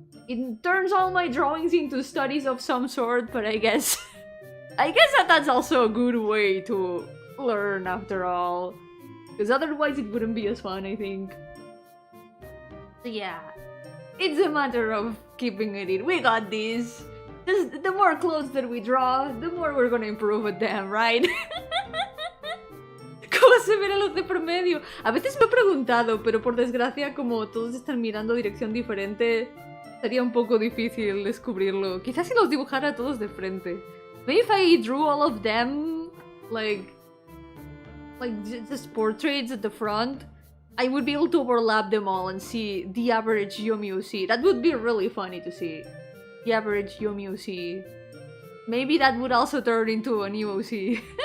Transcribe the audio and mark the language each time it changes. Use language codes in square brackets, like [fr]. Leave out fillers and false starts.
[en] It turns all my drawings into studies of some sort, but I guess that's also a good way to learn after all. Because otherwise it wouldn't be as fun, I think. So yeah, it's a matter of keeping it in. We got this. Just the more clothes that we draw, the more we're gonna improve at them, right? [es] ¿Cómo se ven los de promedio? A veces me he preguntado, pero por desgracia, como todos están mirando dirección diferente, sería un poco difícil descubrirlo. Quizás si los dibujara todos de frente. [en] Maybe if I drew all of them, like just portraits at the front, I would be able to overlap them all and see the average Yomi OC. That would be really funny to see. The average Yomi OC. Maybe that would also turn into a new OC.